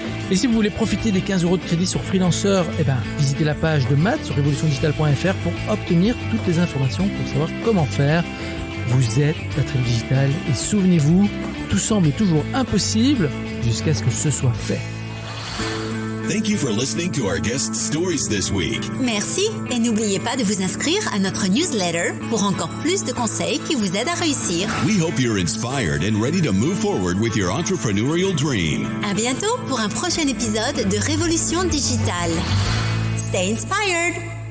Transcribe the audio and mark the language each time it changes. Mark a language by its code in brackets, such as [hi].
[fr] Et si vous voulez profiter des 15 € de crédit sur Freelancer, visitez la page de Matt sur revolutiondigital.fr pour obtenir toutes les informations pour savoir comment faire. Vous êtes la Tribu Digitale et souvenez-vous, tout semble toujours impossible jusqu'à ce que ce soit fait. [en] Thank you for listening to our guest stories this week. [fr] Merci et n'oubliez pas de vous inscrire à notre newsletter pour encore plus de conseils qui vous aident à réussir. [en] We hope you're inspired and ready to move forward with your entrepreneurial dream. [fr] À bientôt pour un prochain épisode de Révolution Digitale. [en] Stay inspired!